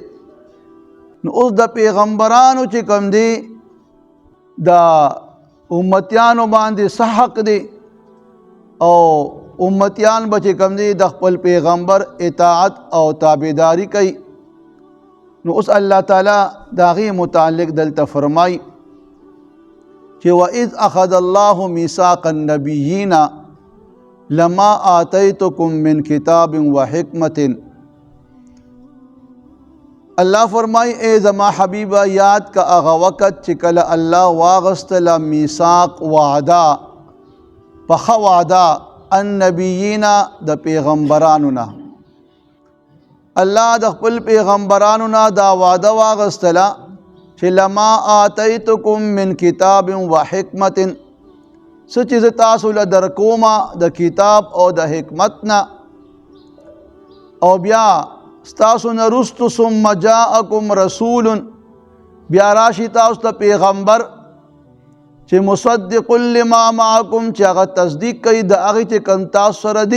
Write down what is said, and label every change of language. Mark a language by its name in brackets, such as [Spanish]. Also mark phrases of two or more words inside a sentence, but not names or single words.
[Pashto] نو اوس د پیغمبرانو چې کوم دی د امتیانو باندې څه حق دی او امتیان به چې کوم دی د خپل پیغمبر اطاعت او تابعداري کوي. نو اوس الله تعالی د هغې متعلق دلته فرمایي چې [Arabic] وَإِذْ أَخَذَ اللَّهُ مِيثَاقَ النَّبِيِّينَ لَمَا آتَيْتُكُم مِّن كِتَابٍ وَحِكْمَةٍ. [Pashto] الله فرمائی اے زما حبیبہ یاد کا هغه وخت چې کله الله واغستله میثاق وعده پخه وعده النبیین د پیغمبرانو نه. الله د خپل پیغمبرانو نه دا وعده واغستله چې [Arabic] لما آتیتکم من کتاب و حکمت، [Pashto] څه چې زه تاسو له درکومه د کتاب او د حکمت نه، او بیا ستاسو نه رستو [Arabic] ثم جاءکم رسول، [Pashto] بیا راشي تاسو ته پیغمبر چې [Arabic] مصدق لما معکم، [Pashto] چې هغه تصدیق کوي د هغې چې کوم تاسو سره دي.